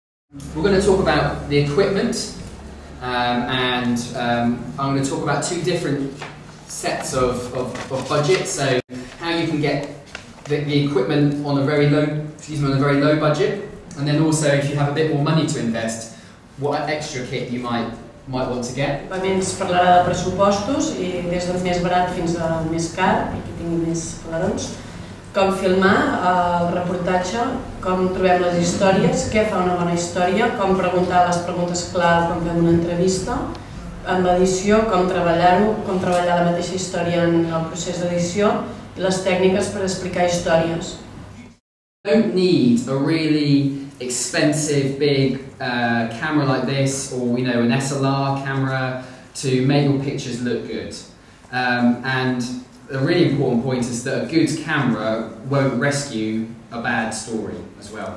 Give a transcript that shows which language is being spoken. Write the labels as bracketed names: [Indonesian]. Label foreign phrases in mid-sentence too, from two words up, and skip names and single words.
[English] We're going to talk about the equipment, and I'm going to talk about two different sets of budgets. So how you can get the equipment on a very low budget, and then also if you have a bit more money to invest, what extra kit you might want to get. [Catalan] Ens parlarà de pressupostos i des del més barat fins al més car, i qui tingui més paladons. Com filmar el reportatge, com trobem les històries, què fa una bona història, com preguntar les preguntes clau quan fem una entrevista, en l'edició, com treballar-ho, com treballar la mateixa història en el procés d'edició i les tècniques per explicar històries. [English] You don't need a really expensive big camera like this, or an SLR camera to make your pictures look good. And a really important point is that a good camera won't rescue a bad story as well.